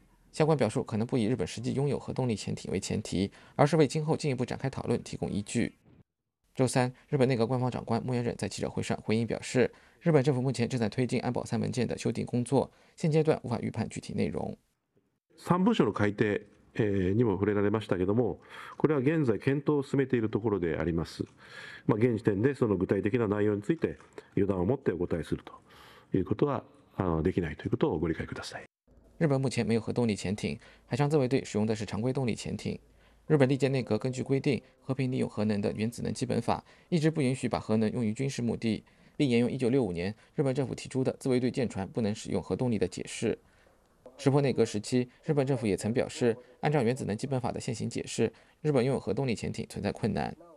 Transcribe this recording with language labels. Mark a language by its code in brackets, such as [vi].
[zh] 相关表述可能不以日本实际拥有核动力潜艇为前提，而是为今后进一步展开讨论提供依据。周三，日本内阁官方长官木原忍在记者会上回应表示，日本政府目前正在推进安保三文件的修订工作，现阶段无法预判具体内容。 [ja] 三文書の改定にも触れられましたけども、これは現在検討を進めているところであります。まあ、現時点でその具体的な内容について予断を持ってお答えするということはできないということをご理解ください。 [zh] 日本目前没有核动力潜艇，海上自卫队使用的是常规动力潜艇。日本历届内阁根据规定，和平利用核能的原子能基本法一直不允许把核能用于军事目的，并沿用1965年日本政府提出的自卫队舰船不能使用核动力的解释。石破内阁时期，日本政府也曾表示，按照原子能基本法的现行解释，日本拥有核动力潜艇存在困难。